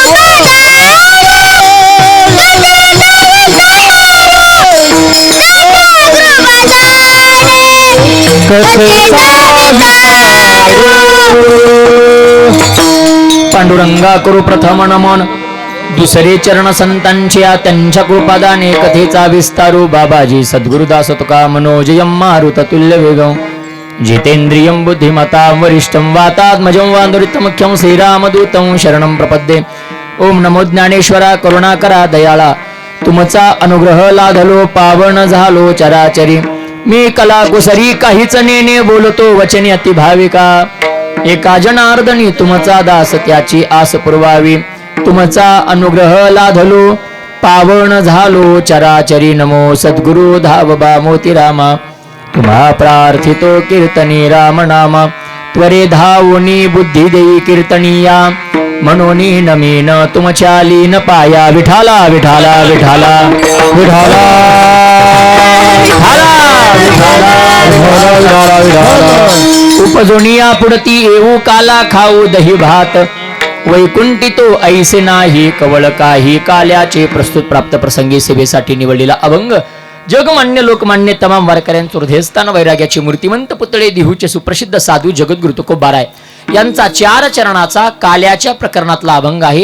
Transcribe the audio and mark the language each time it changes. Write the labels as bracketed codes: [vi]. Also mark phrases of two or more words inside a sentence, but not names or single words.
[mr] पांडुरंगा करू प्रथम नमन दुसरे चरण संतांच्या त्यांच्या कृपादाने कथेचा विस्तारू बाबाजी सद्गुरुदास तुका [sa] मनोजयम मारुततुल्य वेगं जितेंद्रियं बुद्धिमतां वरिष्ठं वातात्मजं वांदुरितमुख्यं श्रीरामदूतं शरणं प्रपद्ये [mr] ओम नमो ज्ञानेश्वरा करुणाकरा दयाळा तुमचा अनुग्रह लाधलो पावन झालो चराचरी मी कला कुसरी काहीच नेने बोलतो वचने अति भाविका एका जनार्दनी तुमचा दास त्याची आस पुरवावी तुमचा अनुग्रह लाधलो पावन झालो चराचरी नमो सद्गुरु धावबा मोतीरामा तुम्हा प्रार्थितो कीर्तनी राम नामा त्वरे धावनी बुद्धी देई कीर्तनीया मनोनी नमीन तुमच्या लीन पाया विठाला विठाला विठाला विठाला उपजोनिया पुढती येऊ काला खाऊ दही भात वैकुंठी तो ऐसे नाही कवळ काही काल्याचे प्रस्तुत प्राप्त प्रसंगी सेवेसाठी निवडलेला अभंग जगमान्य लोकमान्य तमाम वारकऱ्यांचे हृदयस्थान वैराग्याचे मूर्तिमंत पुतळे देहूचे सुप्रसिद्ध साधू जगद्गुरु तुकोबाराय यांचा 4 चरणाचा काल्याच्या प्रकरणातला अभंग आहे.